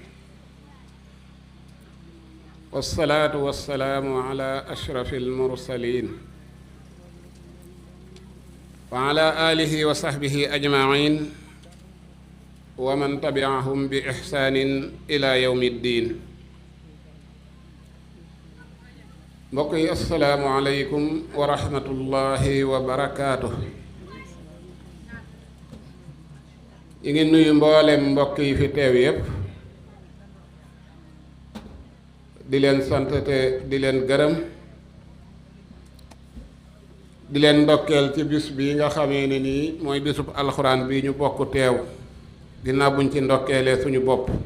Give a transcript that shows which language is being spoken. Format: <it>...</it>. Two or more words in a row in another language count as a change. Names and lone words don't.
<ar>والصلاة والسلام على أشرف المرسلين وعلى آله وصحبه أجمعين ومن تبعهم بإحسان إلى يوم الدين.</ar> <wo>mbokk yi</wo> <ar>السلام عليكم ورحمة الله وبركاته.</ar> <wo>yi ngi nuyu mboolem mbokk yi fi teew yépp di leen sant te di leen gërëm di leen ndokkeel ci bis bi nga xamee ne nii mooy bisub alxuraan bi ñu bokk teew ginnaaw buñ ci ndokkeelee suñu bopp</wo>